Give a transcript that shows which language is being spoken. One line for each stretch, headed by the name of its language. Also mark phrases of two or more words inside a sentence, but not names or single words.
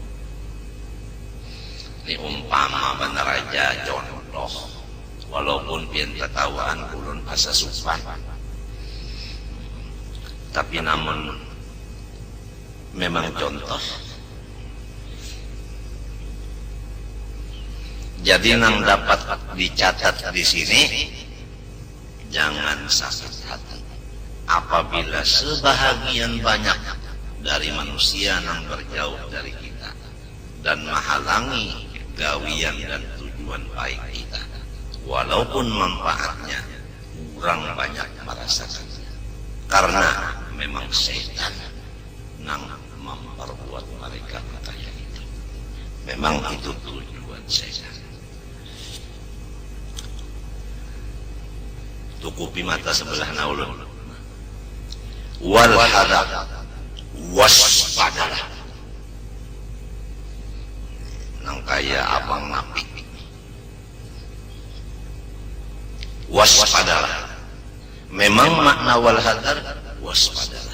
Banjar: Ini umpama benar aja contoh, walaupun pian ketawaan ulun asa supan, tapi namun memang contoh. Jadi nang dapat dicatat di sini, jangan sakit hati
Indonesian: apabila sebahagian banyak dari manusia yang berjauh dari kita dan menghalangi gawian dan tujuan baik kita, walaupun manfaatnya kurang banyak merasakannya, karena memang setan yang memperbuat mereka kayak itu. Memang itu tujuan setan.
Banjar: Tukupi mata sebelah naulun.
Arabic: Wal hadar,
Indonesian: waspadalah.
Banjar: Nang kaya abang napi.
Indonesian: Waspadalah. Memang makna
Arabic: wal hadar
Indonesian: waspadalah.